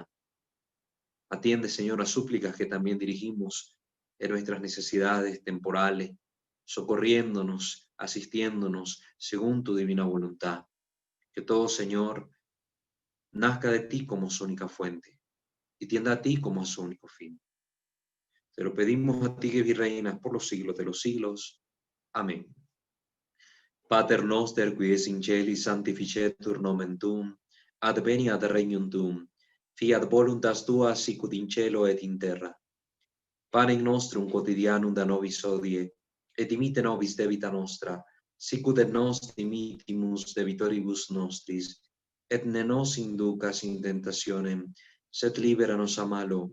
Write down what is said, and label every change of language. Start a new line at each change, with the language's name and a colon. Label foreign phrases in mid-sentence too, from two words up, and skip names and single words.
Spanish: Atiende, Señor, las súplicas que también dirigimos en nuestras necesidades temporales, socorriéndonos, asistiéndonos según tu divina voluntad. Que todo, Señor, nazca de ti como su única fuente y tienda a ti como a su único fin. Te lo pedimos a ti que reinas por los siglos de los siglos. Amén.
Latin: Pater noster, qui es in celi, sanctificetur nomen tuum, adveniat regnum tuum, fiat voluntas tua sicut in cielo et in terra. Panem nostrum quotidianum da nobis hodie, et dimitte nobis debita nostra, sicut et nos dimittimus debitoribus nostris, et ne nos inducas in tentationem, sed libera nos a malo.